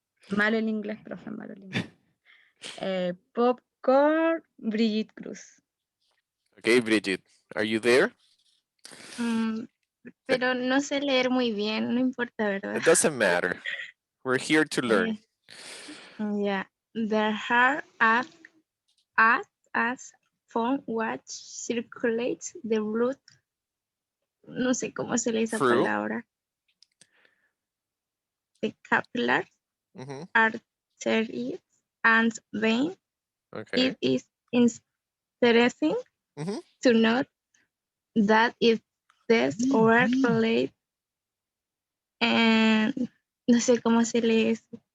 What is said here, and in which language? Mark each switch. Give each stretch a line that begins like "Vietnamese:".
Spanish: Malo el inglés, profe, malo el inglés.
English: Popcorn, Brigitte Cruz. Okay, Brigitte, are you there?
Spanish: Pero no sé leer muy bien, no importa, ¿verdad?
English: It doesn't matter. We're here to learn. Yeah, the heart acts as phone which circulates the blood.
Spanish: No sé cómo se lee esa palabra.
English: The capillaries, arteries, and veins. Okay. It is interesting to note that if these were related and
Spanish: no sé cómo se lee eso.